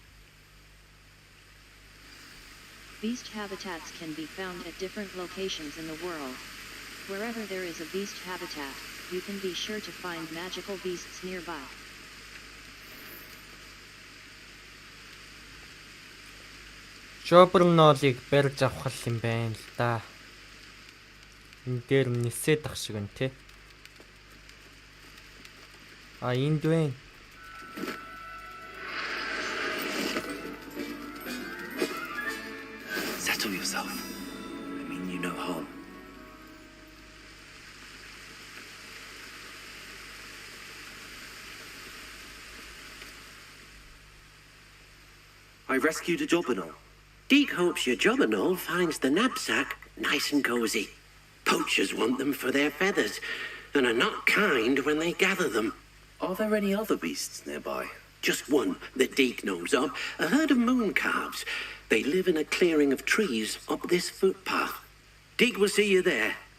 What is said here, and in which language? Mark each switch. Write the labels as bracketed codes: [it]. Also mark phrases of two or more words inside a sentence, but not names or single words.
[en] Beast habitats can be found at different locations in the world. Wherever there is a beast habitat, you can be sure to find magical beasts nearby. [mn] Jobberknoll-ыг барьж авах юм байна л да. Энэ дээр нисээд ах шиг байна те. Энд байна. [en] Settle yourself. I mean you no harm. I rescued a Jobberknoll. Deeg hopes your Jobberknoll finds the knapsack nice and cozy. Poachers want them for their feathers, and are not kind when they gather them. Are there any other beasts nearby? Just one that Deeg knows of, a herd of moon calves. They live in a clearing of trees up this footpath. Deeg will see you there.